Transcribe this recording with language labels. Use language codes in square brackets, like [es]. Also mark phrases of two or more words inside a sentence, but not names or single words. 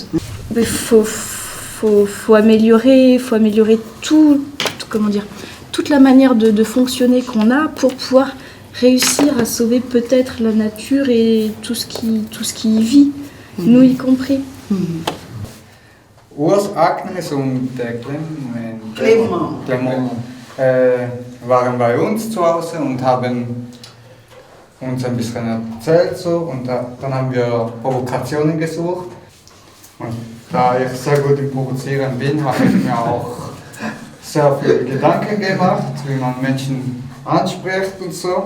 [fr] Il faut améliorer toute la manière de fonctionner qu'on a pour pouvoir réussir à sauver peut-être la nature et tout ce qui y vit, nous y compris. [de] Urs, Agnes und Clement waren bei uns zu Hause und haben uns ein bisschen erzählt so, und dann haben wir Provokationen gesucht. Und da ich sehr gut im Provozieren bin, habe ich mir auch sehr viele Gedanken gemacht, wie man Menschen anspricht und so.